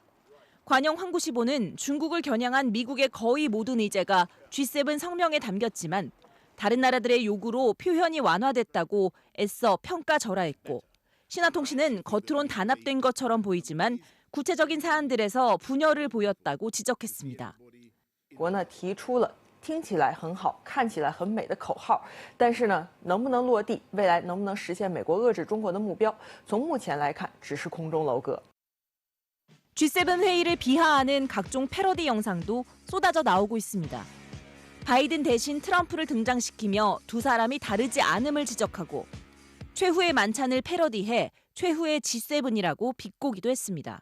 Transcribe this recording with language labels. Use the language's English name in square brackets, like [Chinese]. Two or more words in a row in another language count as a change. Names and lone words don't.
[Korean] 관영 환구시보는 중국을 겨냥한 미국의 거의 모든 의제가 G7 성명에 담겼지만 다른 나라들의 요구로 표현이 완화됐다고 애써 평가절하했고, 신화통신은 겉으론 단합된 것처럼 보이지만 구체적인 사안들에서 분열을 보였다고 지적했습니다. [Chinese] 国呢提出了听起来很好、看起来很美的口号，但是呢，能不能落地，未来能不能实现美国遏制中国的目标，从目前来看，只是空中楼阁。 [Korean] G7 회의를 비하하는 각종 패러디 영상도 쏟아져 나오고 있습니다. 바이든 대신 트럼프를 등장시키며 두 사람이 다르지 않음을 지적하고 최후의 만찬을 패러디해 최후의 G7이라고 비꼬기도 했습니다.